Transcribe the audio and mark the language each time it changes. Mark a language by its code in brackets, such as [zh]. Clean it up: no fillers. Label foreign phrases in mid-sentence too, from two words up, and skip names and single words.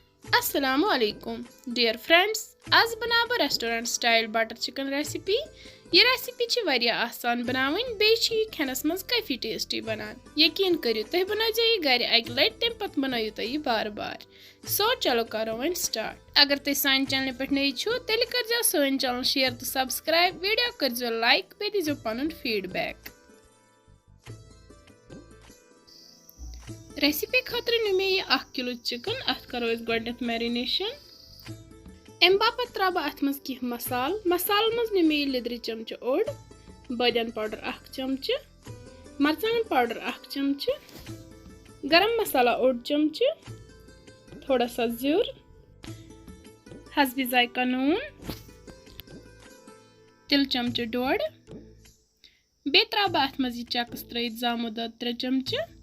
[ar] السلام عليكم [en] dear friends, [ks] आज बनाव बह [en] restaurant style butter chicken recipe. [ks] यह रेसिपी वारिया आसान बनावन, बे खेनस मज काफी टेस्टी बनान। यकीन करियो तुम बनाओ यह घर अक लट, तम पत बनाओ तुम बार बार। सो चलो करो वन स्टार्ट। अगर तुम सान चैनल पे नई छो तेल कर सन चैनल शेयर तो सब्सक्राइब, वीडियो कर लाइक, बे दीजो पन फीडबैक। रेसिपी खतर नी मे यह 1 किलो चिकन। अत करो गोडनेथ मैरिनेशन। अम बापत त्रा बह अत मज कह मसाल मज नी मे लिद्र चमच ओड, बदियन पाउडर 1 चमच, मरचांगन पाउडर 1 चमच, गरम मसाला ओड चमच, [hi] थोड़ा सा [ks] ज़ीर, हसबी जायका नून, तिल चमच 1.5, बे त्रा बह अत मज चक्स त्रित जामो दद 3 चमच।